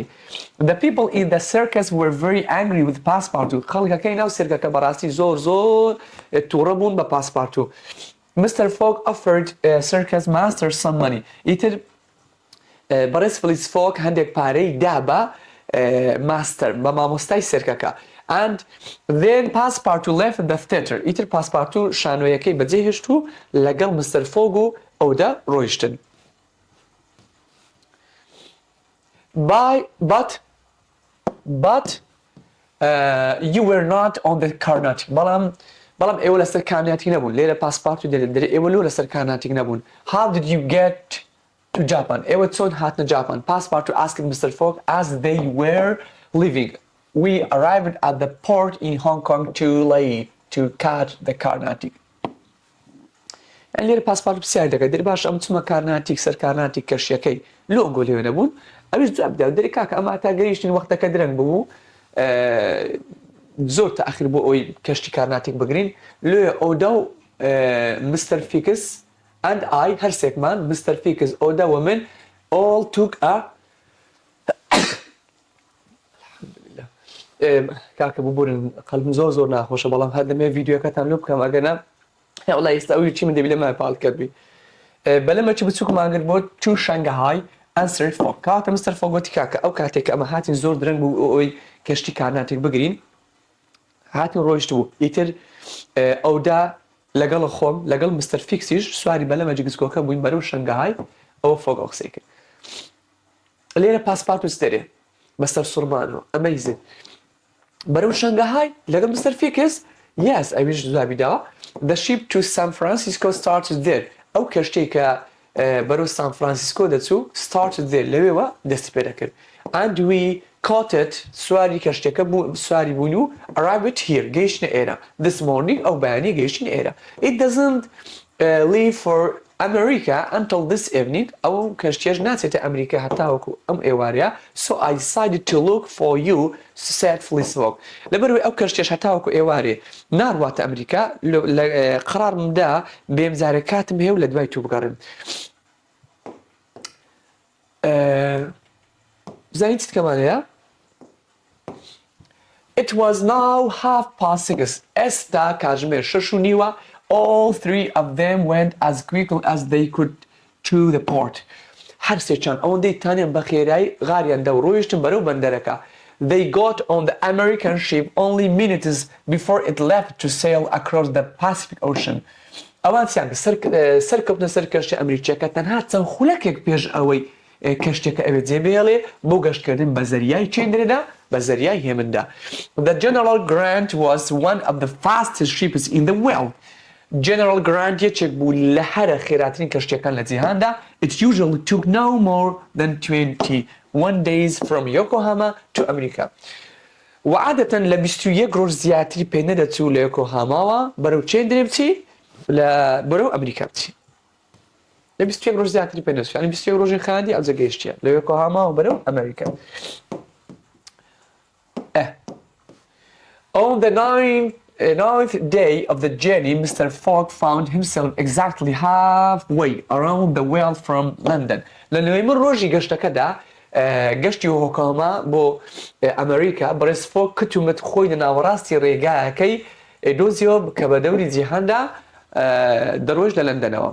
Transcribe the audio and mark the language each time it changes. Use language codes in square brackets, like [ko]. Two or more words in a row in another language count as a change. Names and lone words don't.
[en] The people in the circus were very angry with passepartout. [ckb] خەڵکەکەی ناو سێرکەکە بەڕاستی زۆر تووڕە بوون بە passepartout. [en] Mr. Fogg offered circus master some money. [ckb] ئیتر بەڕێز فلیس فۆک هەندێک پارەی دا بە ماستەر بە مامۆستای سێرکەکە. [en] And then passepartout left the theatre. [ckb] ئیتر passepartout شانۆیەکەی بەجێ هێشت و لەگەڵ مستەر فۆگ و ئەودا ڕۆیشتن. [en] But you were not on the Carnatic. [ckb] بەڵام ئێوە لەسەر کارناتیک نەبوون. لێرە passepartout دەرێ ئێوە لۆ لەسەر کارناتیک نەبوون. [en] How did you get to Japan? [ckb] ئێوە چۆن هاتنە جاپان؟ [en] Passepartout asked Mr. Fogg as they were leaving. We arrived at the port in Hong Kong too late to catch the Carnatic. [ckb] لێرە passepartout پرسیاری دەکەێت دەری باش ئەم چمە کارناتیک سەر کارناتیک کەشیەکەی لۆ ئەنگۆ لێوە نەبوون ئەویش جواب بدە دەری کاکە ئەمە تا گەیشتین وەختەکە درەنگ بوو زۆر تەئەخیر بۆ ئەوی کەشتی کارناتیک بگرین لێ ئەودا و مستەر فیکس [en] and I [ckb] هەرسێکمان مستەر فیکس ئەودا و من [en] all took a [ckb] کاکە ببورن قەلبم زۆر ناخۆشە بەڵام هەردەمێ ڤیدیۆکەتان لۆ بکەم ئەگەنە والله ئێستا ئەوی چی من دەبی لەمای پاڵ کردبی بەلەمەچی بچووکمانگرت بۆ تو شەنگەهای ئەنسرد فۆگ کاتە مستەر فۆگ گوتی کاکە ئەو کاتێک ئەمە هاتین زۆر درەنگ بوو ئەوی کەشتی کارناتێک بگرین هاتین ڕۆیشت بوو ئیتر ئەودا لەگەڵ خۆم لەگەڵ مستەر فیکسیش سواری بەلەمە جگسکۆکە بووین بەرەو شەنگەهای ئەوە فۆگ ئەو قسەی کرد لێرە passepartout دەرێ بەسەر سوڕمانەوە ئەمەیزن بەرەو شەنگەهای لەگەڵ مستەر فیکس yes ئەویش جوابی داوە [en] The ship to San Francisco started there. [ckb] ئەو کەشتەی کە بەرەو سان فرانسیسکۆ دەچوو [en] started there [ckb] لەوێوە دەستی پێ دەکرد. [en] And we caught it [ckb] سواری کەشتەکە سواری بوون و [en] arrived here [ckb] گەیشتنە ئێرە. [en] This morning [ckb] ئەو بەیانی گەیشتنە ئێرە. [en] It doesn't leave for America until this evening. [ckb] ئەو کەشتیەش ناچێتە ئەمریکا هەتاوەکو ئەم ئێوارەیە. [en] So I decided to look for you said Fleece Fogg. [ckb] لەبەرەوەی ئەو کەشتیەش هەتاوەکو ئێوارێ ناڕواتە ئەمریکا قرارمدا بێمجارە کاتم هەیە و لە دوای تو بگەڕێم. زانیت چیت کەمانەیە؟ [en] It was now 6:30. [ckb] ئێستا کاتژمێر 6:30. [en] All three of them went as quickly as they could to the port. [ckb] هەر سێچان ئەوەندەی تانیان بە خێرایی غاریان دە و ڕۆیشتن بەرەو بەندەرەکە. [en] They got on the American ship only minutes before it left to sail across the Pacific Ocean. [ckb] ئەوان چیان سەرکەوتنە سەر کەشتی ئەمریکیەکە تەنها چەند خولەکێک پێش ئەوەی کەشتێکە ئەوێت جێبێڵێ بۆ گەشتکردن بە زەریای چێندرێدا بە زەریای هێمندا. [en] The General Grant was one of the fastest ships in the world. [ckb] General Grant یەکێک بوو لە هەرە خێراترین کەشتیەکان لە جیهاندا. [en] It usually took no more than 21 days from Yokohama to America. [ckb] وعادەتەن لە 21 ڕۆژ زیاتری پێ نەدەچوو لە یۆکۆهاماوە بەرەو چێندرێ بچی بەرەو ئەمریکا بچی. لە 21 ڕۆژ زیاتری پێ نەچوو. یعنی 21 ڕۆژی خاندی ئەوجە گەیشتیە لە یۆکۆهاماوە بەرەو ئەمریکا. [en] On the ninth day of the journey, Mr. Fogg found himself exactly halfway around the world from London. [ckb] لە نوێمە ڕۆژی گەشتەکەدا گەشتی یۆکۆهاما بۆ ئەمریکا بەڕێز فۆگ کتومت خۆی لە ناوەڕاستی ڕێگایەکەی دۆزیەوە کە بە دەوری جیهاندا دەڕۆژ لە لەندەنەوە.